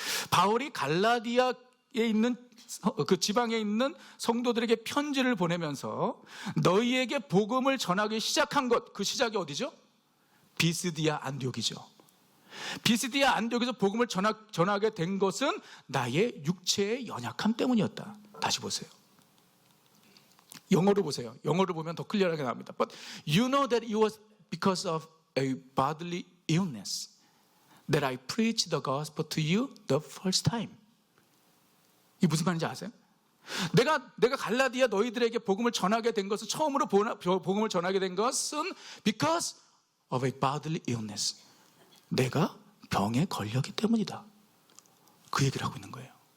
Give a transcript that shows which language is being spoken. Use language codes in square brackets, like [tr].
[ko] 바울이 갈라디아에 있는 그 지방에 있는 성도들에게 편지를 보내면서 너희에게 복음을 전하기 시작한 것, 그 시작이 어디죠? 비스디아 안디옥이죠. 비스디아 안디옥에서 복음을 전하게 된 것은 나의 육체의 연약함 때문이었다. 다시 보세요. 영어로 보세요. 영어로 보면 더 클리어하게 나옵니다. [en] But you know that it was because of a bodily illness that I preached the gospel to you the first time. [ko] 이게 무슨 말인지 아세요? 내가 갈라디아 너희들에게 복음을 전하게 된 것은 처음으로 복음을 전하게 된 것은 [en] because of a bodily illness. [ko] 내가 병에 걸렸기 때문이다. 그 얘기를 하고 있는 거예요.